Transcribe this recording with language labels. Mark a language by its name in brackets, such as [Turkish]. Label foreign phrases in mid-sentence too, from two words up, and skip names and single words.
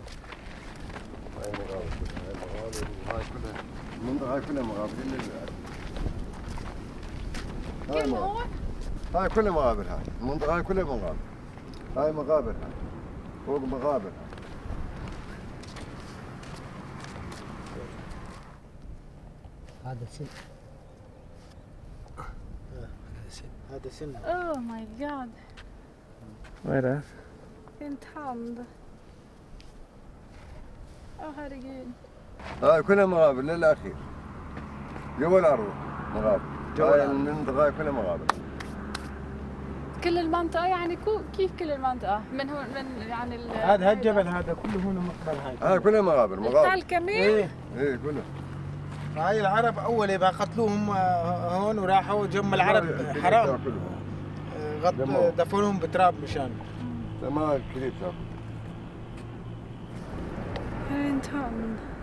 [Arabic] هاي مقابر وهاي كلها المنطقة هاي كلها مقابر هاي كلها مقابر هاي المنطقة هاي كلها مقابر هاي مقابر هاي فوق مقابر هذا سن هذا سن [English] Oh my god. [Swedish] Vad är det? En tand. herregud. [Arabic] هاي كلها مقابر للأخير جوا الأرض مقابر هاي المنطقة كلها مقابر كل المنطقة يعني كيف كل المنطقة؟ من هون من يعني هذا الجبل هذا كله هون مقبل هاي كلها مقابر التل كمان؟ ايه كلها هاي العرب أول يبقى قتلوهم هون وراحوا جم العرب حرام دفنوهم بتراب مشان تمام كثير تراب [Swedish] En tand.